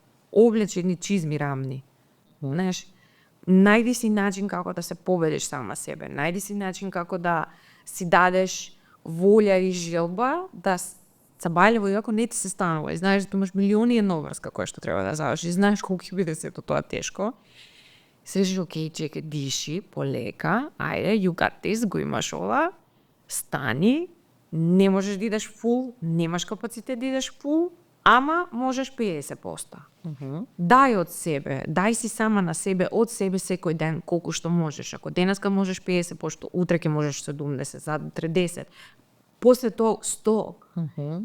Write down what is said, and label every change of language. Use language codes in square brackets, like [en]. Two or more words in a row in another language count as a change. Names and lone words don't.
[mk] Облечи едни чизми рамни. Знаеш, најди си начин како да се победиш сама себе, најди си начин како да си дадеш волја и желба да цабајливо, иако не ти се станува, и знаеш да имаш милиони една обврска која што треба да завршиш, и знаеш колку ќе биде сето тоа тешко. Се речеш, окей, чекај, диши, полека, ајде, [en] you got this, [mk] го имаш ова, стани, не можеш да идеш фул, немаш капацитет да идеш фул, ама можеш 50%. Дај од себе, дај си сама на себе, од себе секој ден, колку што можеш. Ако денеска можеш 50%, утре ќе можеш 70%, за 30%, после тоа 100%.